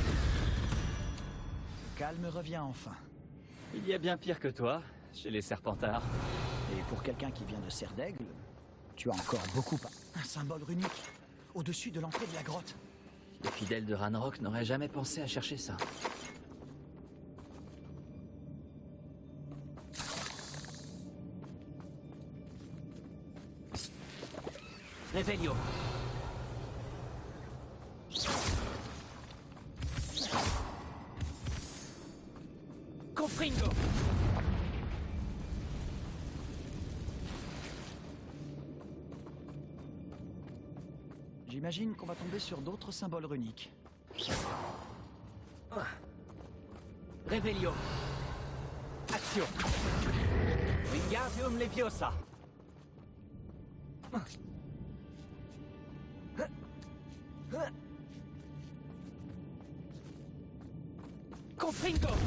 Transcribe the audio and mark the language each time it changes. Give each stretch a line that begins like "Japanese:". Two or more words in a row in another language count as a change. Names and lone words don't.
French: Calme revient enfin. Il y a bien pire que toi, chez les Serpentards. Et pour quelqu'un qui vient de Serre d'Aigle, tu as encore beaucoup à... Un symbole runique, au-dessus de l'entrée de la grotte. Les fidèles de Ranrock n'auraient jamais pensé à chercher ça. Revelio. Confringo. J'imagine qu'on va tomber sur d'autres symboles runiques. Revelio. Action. Wingardium Leviosa. Confringo.